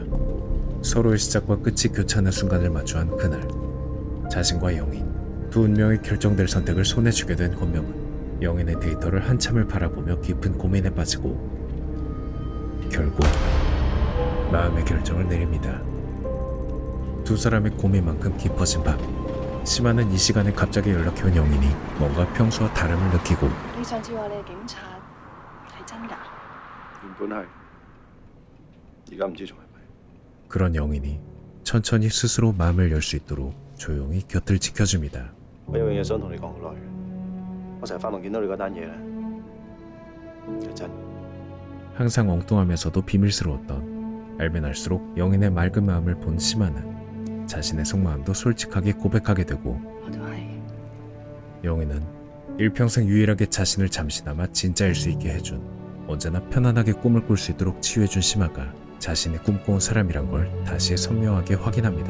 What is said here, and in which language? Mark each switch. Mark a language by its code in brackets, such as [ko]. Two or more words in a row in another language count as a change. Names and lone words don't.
[ko] 서로의 시작과 끝이 교차하는 순간을 마주한 그날 자신과 영희 두 운명이 결정될 선택을 손에 쥐게 된 권명은 영인의 데이터를 한참을 바라보며 깊은 고민에 빠지고 결국 마음의 결정을 내립니다. 두 사람의 고민만큼 깊어진 밤 심하는 이 시간에 갑자기 연락해 온 영인이 뭔가 평소와 다름을 느끼고 [yue] 你上次話你係警察，係真㗎？原本係，而家唔知仲係咪。 [ko] 그런 영인이 천천히 스스로 마음을 열 수 있도록 조용히 곁을 지켜줍니다. [yue] 我有樣嘢想同你講好耐嘅，我成日發夢見到你嗰單嘢咧，係真。 [ko] 항상 엉뚱하면서도 비밀스러웠던 알면 알수록 영인의 맑은 마음을 본 심하는 자신의 속마음도 솔직하게 고백하게 되고 영인은 일평생 유일하게 자신을 잠시나마 진짜일 수 있게 해준 언제나 편안하게 꿈을 꿀 수 있도록 치유해준 심하가 자신이 꿈꿔온 사람이란 걸 다시 선명하게 확인합니다.